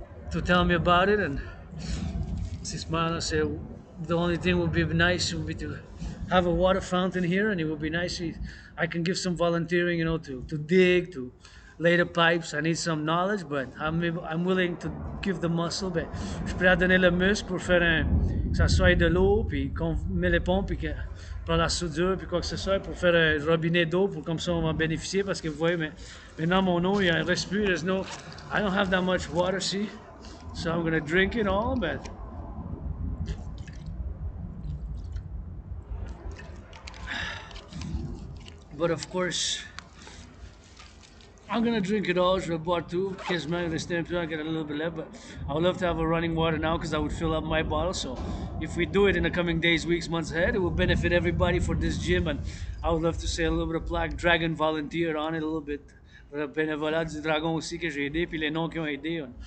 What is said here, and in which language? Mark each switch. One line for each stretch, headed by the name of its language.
English: to tell me about it, and Sismano said the only thing would be nice would be to have a water fountain here, and it would be nice if I can give some volunteering, you know, to dig, to lay the pipes. I need some knowledge, but I'm willing to give the muscle.
French: Ben, je suis prêt à donner le muscle pour faire que ça soit de l'eau, puis qu'on met les pompes, puis que par la soudure, puis quoi que ce soit, pour faire un robinet d'eau, pour comme ça on va bénéficier, parce que vous voyez, mais maintenant mon eau, il reste plus.
English: I don't have that much water, see, so I'm gonna drink it all, but of course, I'm gonna drink it all.
French: Je vais boire tout. Quasiment rester un peu,
English: I get a little bit left, but I would love to have a running water now because I would fill up my bottle. So if we do it in the coming days, weeks, months ahead, it will benefit everybody for this gym. And I would love to say a little bit of Black Dragon volunteer on it a little bit.
French: Le bénévolat du dragon aussi que j'ai aidé, puis les noms qui ont aidé.